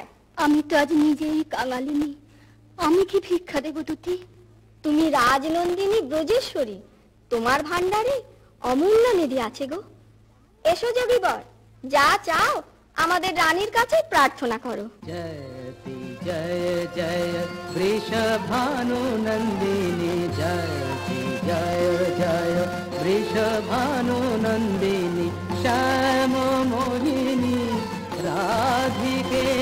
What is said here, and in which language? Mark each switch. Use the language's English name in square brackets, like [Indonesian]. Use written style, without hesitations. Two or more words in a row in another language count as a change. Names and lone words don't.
[Bangla] আমি তো আজ নিজেই কাঙালিনী, আমি কি ভিক্ষা দেব দুটি? তুমি রাজনন্দিনী ব্রজেশ্বরী, তোমার ভান্ডারে অমূল্য নিধি আছে গো। এসো যোগীবর, যা চাও আমাদের রানীর কাছে প্রার্থনা করো। জয়তি [Hindi] जय जय वृषभानु नंदिनी जय जय जय वृषभानु नंदिनी श्याम मोहिनी राधिके